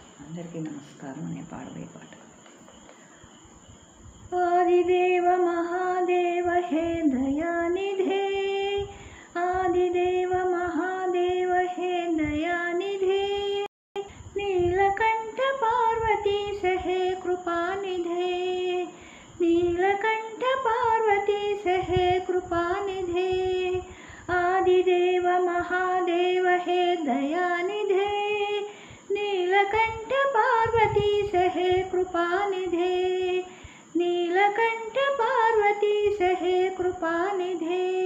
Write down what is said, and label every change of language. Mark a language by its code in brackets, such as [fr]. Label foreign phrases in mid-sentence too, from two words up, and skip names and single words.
[te] అందరికీ నమస్కారం. నేను పాడబోయే పాట. [sa] ఆదిదేవ మహాదేవ హే దయానిధే, ఆదిదేవ మహాదేవ హే దయానిధే, नीलकंठ पार्वती सहे कृपानिधे, नीलकंठ पार्वती सहे कृपानिधे, आदिदेव महादेव हे दयानिधे, नीलकंठ पार्वती सहे कृपानिधे, नीलकंठ पार्वती सहे कृपानिधे।